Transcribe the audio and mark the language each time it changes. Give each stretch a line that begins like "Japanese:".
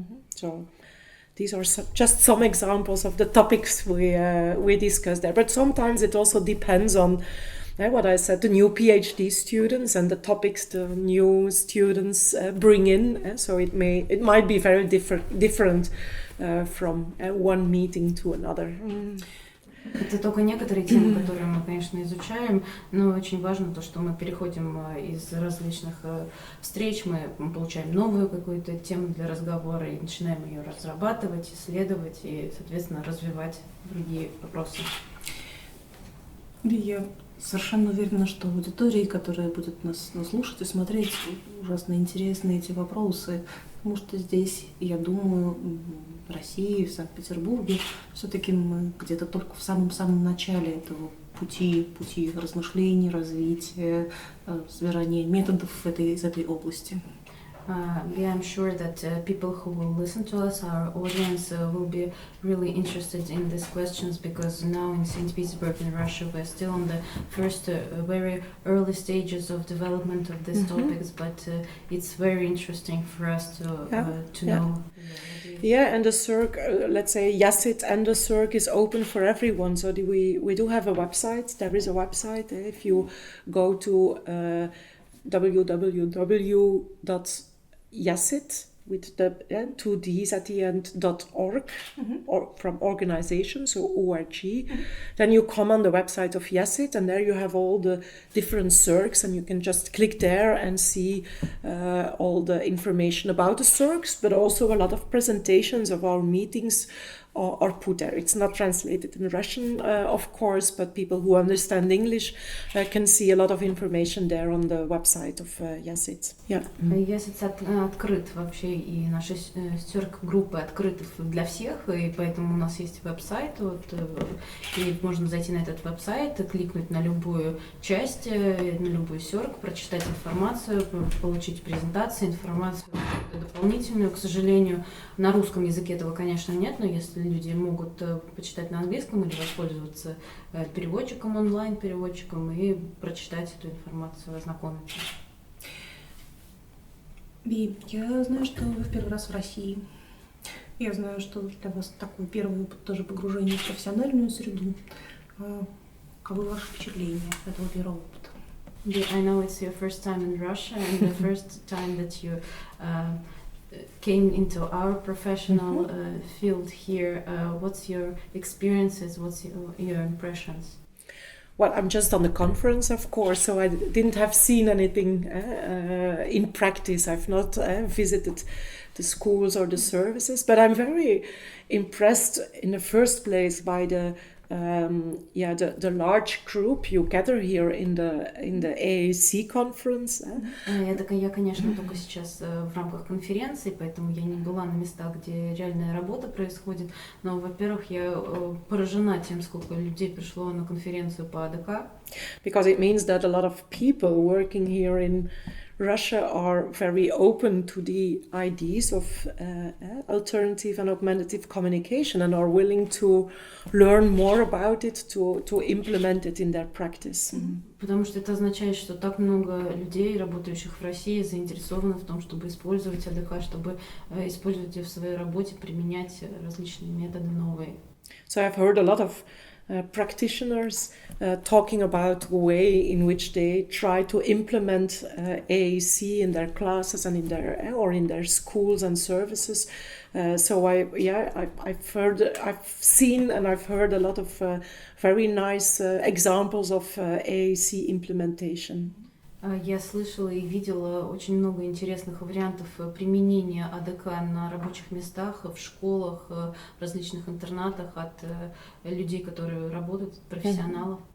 English: So these are just some examples of the topics we discussed there, but sometimes it also depends on what I said, the new PhD students and the topics the new students bring in. So it might be very different from one meeting to another.
Russian: Это только некоторые темы, которые мы, конечно, изучаем, но очень важно то, что мы переходим из различных встреч, мы получаем новую какую-то тему для разговора и начинаем ее разрабатывать, исследовать и, соответственно, развивать другие вопросы. Я совершенно уверена, что аудитории, которая будет нас слушать и смотреть, ужасно интересны эти вопросы, потому что здесь, я думаю, в России, в Санкт-Петербурге, все-таки мы где-то только в самом-самом начале этого пути размышлений, развития, собирания методов из этой области.
English: I'm sure that people who will listen to us, our audience, will be really interested in these questions because now in St. Petersburg in Russia we're still on the first very early stages of development of these topics, but it's very interesting for us to know. Yeah, and the CERC, let's say YASIT and the CERC is open for everyone. So we do have a website. There is a website. If you go to www.yasit with the 2 Ds at the end .org or from organization, so org. Then you come on the website of YASIT and there you have all the different CERCs and you can just click there and see all the information about the CERCs, but also a lot of presentations of our meetings are put there. It's not translated in Russian, of course, but people who understand English can see a lot of information there on the website of YASIT. Yeah.
Russian: YASIT открыт вообще, и наши CERC-группы открыты для всех, и поэтому у нас есть веб-сайт, и можно зайти на этот веб-сайт, кликнуть на любую часть, на любую CERC, прочитать информацию, получить презентацию, информацию дополнительную. К сожалению, на русском языке этого, конечно, нет, но если люди могут почитать на английском или воспользоваться переводчиком, онлайн-переводчиком и прочитать эту информацию, ознакомиться. Би, я знаю, что вы в первый раз в России. Я знаю, что для вас такой первый опыт тоже погружение в профессиональную среду. Каковы ваши впечатления от этого первого опыта?
English: I know it's your first time in Russia and the first time that you came into our professional field here. What's your experiences? What's your impressions? well, I'm just on the conference, of course, so I didn't have seen anything in practice. I've not visited the schools or the services, but I'm very impressed in the first place by the large group you gather here in the AAC conference.
Russian: Я, конечно, только сейчас в рамках конференции, поэтому я не была на местах, где реальная работа происходит. Но, во-первых, я поражена тем, сколько людей пришло на конференцию по АДК.
English: Because it means that a lot of people working here in Russia are very open to the ideas of alternative and augmentative communication and are willing to learn more about it, to implement it in their practice.
Russian: Потому что это означает, что так много людей, работающих в России, заинтересованы в том, чтобы использовать АДК, чтобы использовать ее в своей работе, применять различные методы новые.
English: So I've heard a lot of practitioners talking about the way in which they try to implement AAC in their classes and in their schools and services. So I've seen and I've heard a lot of very nice examples of AAC implementation.
Russian: Я слышала и видела очень много интересных вариантов применения АДК на рабочих местах, в школах, в различных интернатах от людей, которые работают, профессионалов.